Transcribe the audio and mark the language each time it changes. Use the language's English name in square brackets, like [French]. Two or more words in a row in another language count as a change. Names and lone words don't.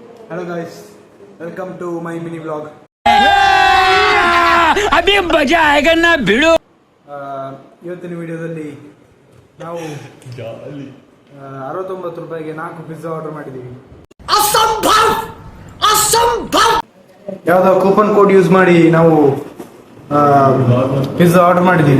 [English] Hello guys, welcome to my mini vlog. [Hindi] अभी मजा आएगा ना भिड़ो। [Kannada] ಇವತ್ತಿನ ವಿಡಿಯೋದಲ್ಲಿ ನಾವು 69 ರೂಪಾಯಿಗೆ 4 [English] pizza order [Kannada] ಮಾಡಿದ್ದೀವಿ. ಯಾವುದೋ [English] coupon code use [Kannada] ಮಾಡಿ ನಾವು [English] pizza order [Kannada] ಮಾಡಿದ್ದೀವಿ.